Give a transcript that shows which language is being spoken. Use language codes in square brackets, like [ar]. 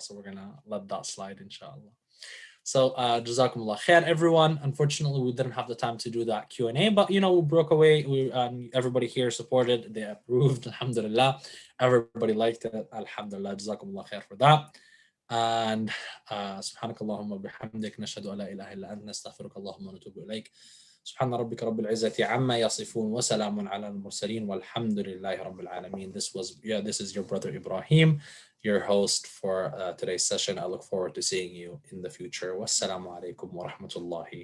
[en] So we're going to let that slide, inshallah. So, jazakumullah khair, everyone. Unfortunately, we didn't have the time to do that Q&A, but, we broke away. Everybody here supported. They approved, alhamdulillah. Everybody liked it, alhamdulillah. Jazakumullah khair for that. [ar] And سبحانك اللهم وبحمدك نشهد أن لا إله إلا أنت نستغفرك اللهم ونتوب إليك سبحان ربك رب العزة عما يصفون وسلام على المرسلين والحمد لله رب العالمين. [en] This is your brother Ibrahim, your host for today's session. I look forward to seeing you in the future. Wassalamu alaikum wa rahmatullahi